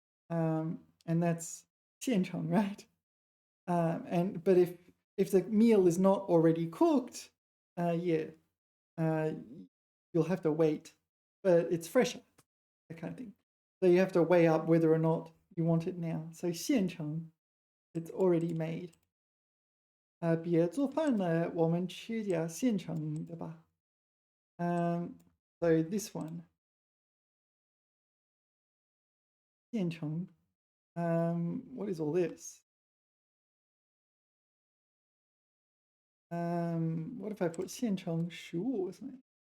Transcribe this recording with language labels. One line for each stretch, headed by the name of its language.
English: And that's 现成, right? But if the meal is not already cooked, you'll have to wait, but it's fresher, that kind of thing. So you have to weigh up whether or not you want it now. So 现成, it's already made.
Chinese: 别做饭了，我们吃点现成的吧.
English: So this one, 现成. What is all this? What if I put 现成食物 or something?